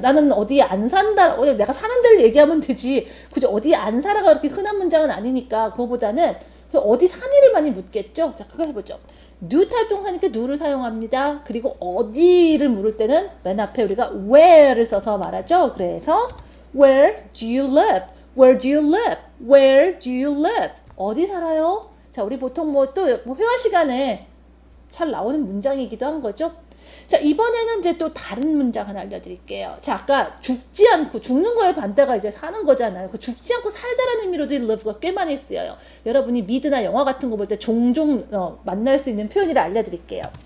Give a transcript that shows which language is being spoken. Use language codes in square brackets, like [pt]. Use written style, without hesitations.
[ko] 나는 어디에 안 산다, 내가 사는 데를 얘기하면 되지. 굳이 어디에 안 살아가 그렇게 흔한 문장은 아니니까 그거보다는 어디 사니를 많이 묻겠죠. 자, 그거 해보죠. do 타입 동사니까 do를 사용합니다. 그리고 어디를 물을 때는 맨 앞에 우리가 where를 써서 말하죠. 그래서 [en] where do you live? Where do you live? Where do you live? [ko] 어디 살아요? 자, 우리 보통 뭐 또 회화 시간에 잘 나오는 문장이기도 한 거죠. 자, 이번에는 이제 또 다른 문장 하나 알려드릴게요. 자, 아까 죽지 않고, 죽는 거의 반대가 이제 사는 거잖아요. 그 죽지 않고 살다라는 의미로도 live가 꽤 많이 쓰여요. 여러분이 미드나 영화 같은 거 볼 때 종종 만날 수 있는 표현이라 알려드릴게요.